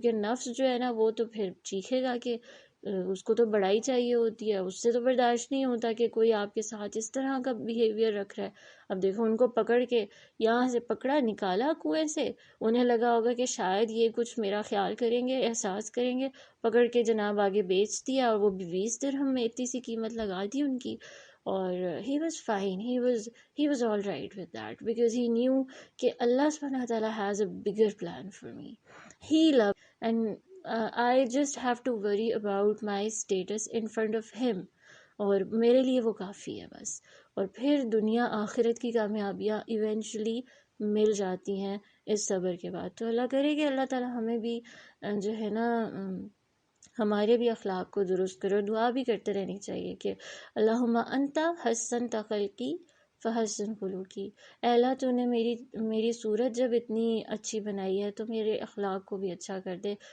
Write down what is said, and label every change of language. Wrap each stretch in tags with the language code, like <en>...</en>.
<ur>کیونکہ نفس جو ہے نا وہ تو پھر چیخے گا کہ اس کو تو بڑائی چاہیے ہوتی ہے، اس سے تو برداشت نہیں ہوتا کہ کوئی آپ کے ساتھ اس طرح کا بیہیویئر رکھ رہا ہے. اب دیکھو ان کو پکڑ کے یہاں سے پکڑا، نکالا کنویں سے، انہیں لگا ہوگا کہ شاید یہ کچھ میرا خیال کریں گے، احساس کریں گے، پکڑ کے جناب آگے بیچ دیا، اور وہ بھی 20 درہم میں اتنی سی قیمت لگا دی ان کی. اور</ur> <en>he was fine, he was all right with that because he knew</en> <ur>کہ</ur> <en>اللہ سبحانہ وتعالی has a bigger plan for me. He loves and I just have to worry about my status in front of him.</en> <ur>اور میرے لیے وہ کافی ہے بس. اور پھر دنیا آخرت کی کامیابیاں ایونچولی مل جاتی ہیں اس صبر کے بعد. تو اللہ کرے کہ اللہ تعالیٰ ہمیں بھی جو ہے نا ہمارے بھی اخلاق کو درست کرو. دعا بھی کرتے رہنی چاہیے کہ</ur> <ar>اللہم انت حسنت خلقی فحسن خلقی،</ar> <ur>اے اللہ تو نے میری صورت جب اتنی اچھی بنائی ہے تو میرے اخلاق کو بھی اچھا کر دے.</ur>